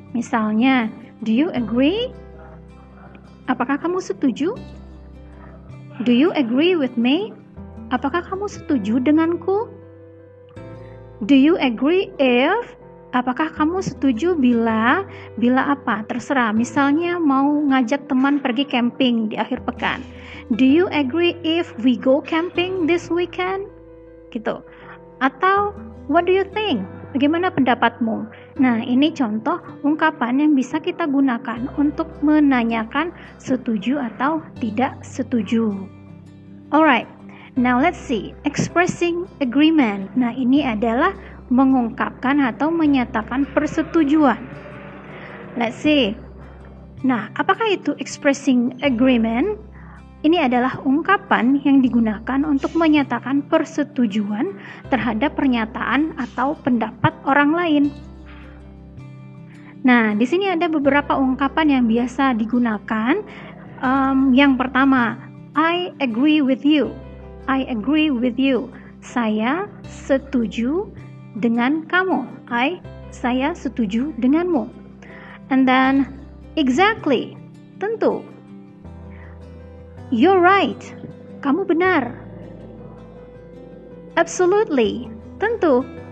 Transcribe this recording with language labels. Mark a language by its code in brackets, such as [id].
[id] Misalnya, [en] do you agree? [id] Apakah kamu setuju? [en] Do you agree with me? [id] Apakah kamu setuju denganku? [en] Do you agree if? [id] Apakah kamu setuju bila apa? Terserah. Misalnya mau ngajak teman pergi camping di akhir pekan. [en] Do you agree if we go camping this weekend? [id] Gitu. Atau [en] what do you think? [id] Bagaimana pendapatmu? Nah, ini contoh ungkapan yang bisa kita gunakan untuk menanyakan setuju atau tidak setuju. [en] Alright, now let's see. Expressing agreement. [id] Nah, ini adalah mengungkapkan atau menyatakan persetujuan. [en] Let's see. [id] Nah, apakah itu [en] expressing agreement? [id] Ini adalah ungkapan yang digunakan untuk menyatakan persetujuan terhadap pernyataan atau pendapat orang lain. Nah, di sini ada beberapa ungkapan yang biasa digunakan. Yang pertama, [en] I agree with you. I agree with you. [id] Saya setuju dengan kamu. Saya setuju denganmu. [en] And then, exactly. [id] Tentu. [en] You're right. [id] Kamu benar. [en] Absolutely. [id] Tentu.